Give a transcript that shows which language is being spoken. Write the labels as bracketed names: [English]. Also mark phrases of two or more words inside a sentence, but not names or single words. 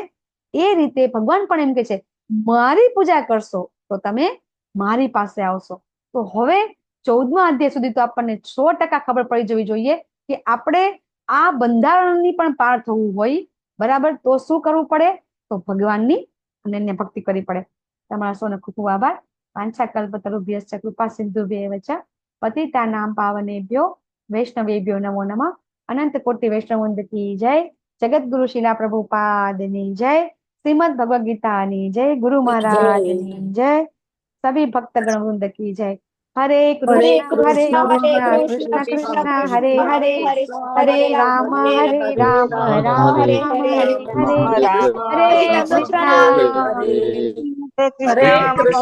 [Gujarati] એ રીતે ભગવાન પણ એમ કે છે, મારી પૂજા કરશો તો તમે મારી પાસે આવશો. તો હવે 14મા અધ્યાય સુધી તો આપણને 100% ખબર પડી જવી જોઈએ કે આપણે આ બંધારણની પણ પાર થવું હોય, બરાબર, તો શું કરવું પડે? તો ભગવાનની અનન્ય ભક્તિ કરવી પડે. તમારા સૌનો ખૂબ ખૂબ આભાર. [Sanskrit] वांछा कल्पतरुभ्यश्च कृपा सिंधुभ्यैव च पतितानां पावनेभ्यो वैष्णवेभ्यो नमो नमः. [Gujarati] અનંત કોટિ વૈષ્ણવવૃંદ કી જય. જગતગુરુ શિલા પ્રભુપાદની જય. શ્રીમદ ભગવદ ગીતાની જય. ગુરુ મહારાજની જય. [Hindi] સभी भक्तगण वृंद की जय. [Sanskrit] हरे कृष्ण कृष्ण कृष्ण हरे हरे, हरे राम राम राम हरे हरे हरे हरे, हरे कृष्ण हरे कृष्ण